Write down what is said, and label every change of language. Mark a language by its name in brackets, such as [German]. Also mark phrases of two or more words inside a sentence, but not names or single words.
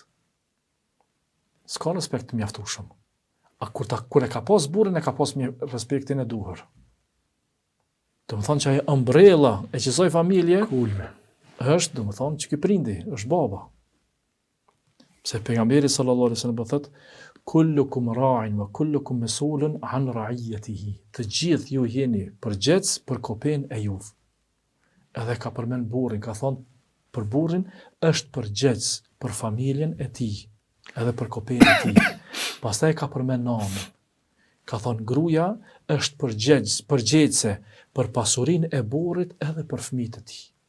[Albanian] S'ka respekt të mjaftueshëm. A kur e ka pas burrin, e ka pas respektin e duhur. Do të thonë që ajo umbrella e qësoj familje, Kulme. është, do të thonë që ky prindi, është baba. Se pejgamberi [Arabic] صلى الله عليه وسلم [Albanian] thotë, [Arabic] كلكم راع وكلكم مسؤول عن رعيته. [Albanian] Të gjithë ju jeni përgjegjës për kopën e juve. Edhe ka përmend burrin, ka thonë për burrin është përgjegjës për familjen e tij, edhe për kopën e tij. Pastaj ka përmend nanën. Ka thonë gruaja është përgjegjëse për pasurinë e burrit edhe për fëmijët e tij.